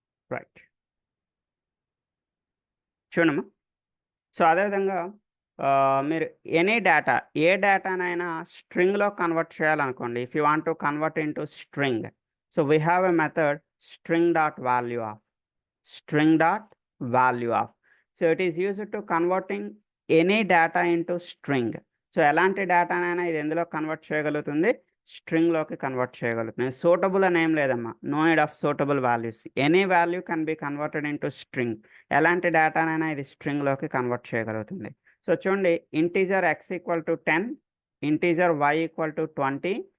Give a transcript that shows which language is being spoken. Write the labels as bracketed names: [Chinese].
[Telugu] Right, చూడమ్మా. So అదేవిధంగా మీరు any data ఏ డేటానైనా స్ట్రింగ్లో convert చేయాలనుకోండి. [English] If you want to convert into string, so we have a method string dot value of. string dot value of. So it is used to converting any data into string. [Telugu] So ఎలాంటి డేటానైనా ఇది ఎందులో convert చేయగలుగుతుంది, స్ట్రింగ్లోకి convert చేయగలుగుతుంది. Suitable అని ఏం లేదమ్మా, [English] No need of suitable values. Any value can be converted into string. [Telugu] ఎలాంటి డేటానైనా ఇది స్ట్రింగ్లోకి కన్వర్ట్ చేయగలుగుతుంది. సో చూడండి, [English] Integer x equal to 10, integer y equal to 20.